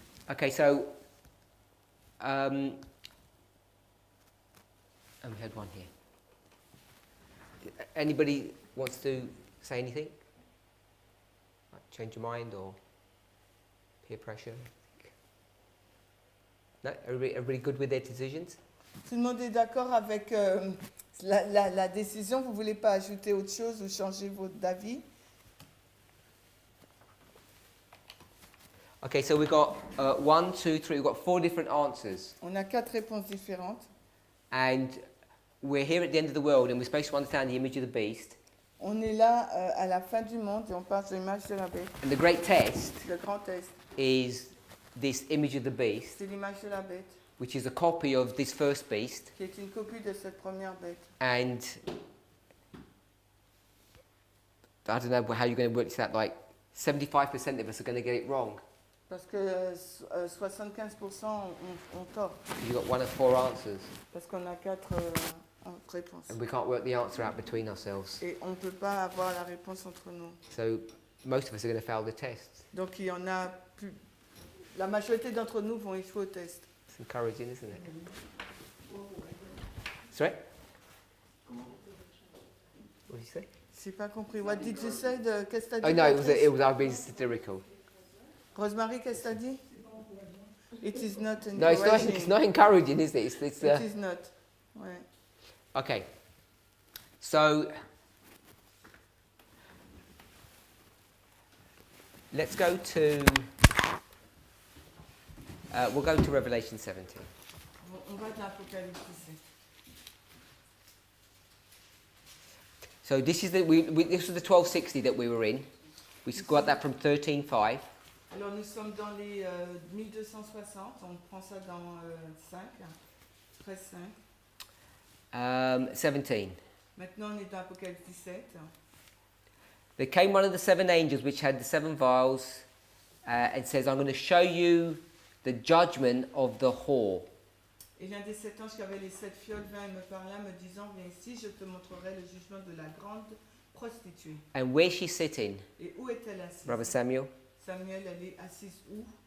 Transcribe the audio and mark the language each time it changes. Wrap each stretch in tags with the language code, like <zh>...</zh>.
<en>Okay, so and we had one here. Anybody wants to say anything? Like change your mind or peer pressure? No? Everybody good with their decisions?</en> <fr>Tout le monde est d'accord avec la décision? Vous ne voulez pas ajouter autre chose ou changer votre avis?</fr> <en>Okay, so we've got 1, 2, 3, we've got 4 different answers.</en> <fr>On a 4 réponses différentes.</fr> <en>And we're here at the end of the world and we're supposed to understand the image of the beast.</en> <fr>On est là à la fin du monde et on parle de l'image de la bête.</fr> <en>And the great test</en> <fr>Le grand test,</fr> <en>is this image of the beast,</en> <fr>c'est l'image de la bête,</fr> <en>which is a copy of this first beast.</en> <fr>qui est une copie de cette première bête.</fr> <en>And I don't know how you're going to work this out, like 75% of us are going to get it wrong.</en> <fr>Parce que 75% ont tort.</fr> <en>You've got 1 of 4 answers.</en> <fr>Parce qu'on a 4 réponses.</fr> <en>And we can't work the answer out between ourselves.</en> <fr>Et on ne peut pas avoir la réponse entre nous.</fr> <en>So most of us are going to fail the test.</en> <fr>Donc il y en a plus. La majorité d'entre nous vont échouer au test.</fr> <en>It's encouraging, isn't it? Sorry? What did you say?</en> <fr>J'ai pas compris.</fr> <en>What did you say?</en> <fr>Qu'est-ce que t'as dit?</fr> <en>Oh no, Patrice? it was I've been satirical.</en> <fr>Rosemary, qu'est-ce que t'as dit?</fr> <en>It is not No, it's not encouraging, is it? It's It is not. Ouais. okay. So let's go to. We'll go to Revelation 17.</en> <fr>On va dans l'Apocalypse 17.</fr> <en>So this is this was the 1260 that we were in. We got that from 13.5.</en> <fr>Alors nous sommes dans les 1260, on prend ça dans 5, 13, 5. 17. Maintenant on est dans l'Apocalypse 17.</fr> <en>There came one of the 7 angels which had the 7 vials and says, I'm going to show you the judgment of the whore.</en> <fr>Et l'un des 7 anges qui avait les 7 fioles vint et me parla, me disant, viens ici, je te montrerai le jugement de la grande prostituée.</fr> <en>And where's she sitting?</en> <fr>Et où est-elle assise?</fr> <en>Brother Samuel?</en> <fr>Samuel, elle est assise où?</fr>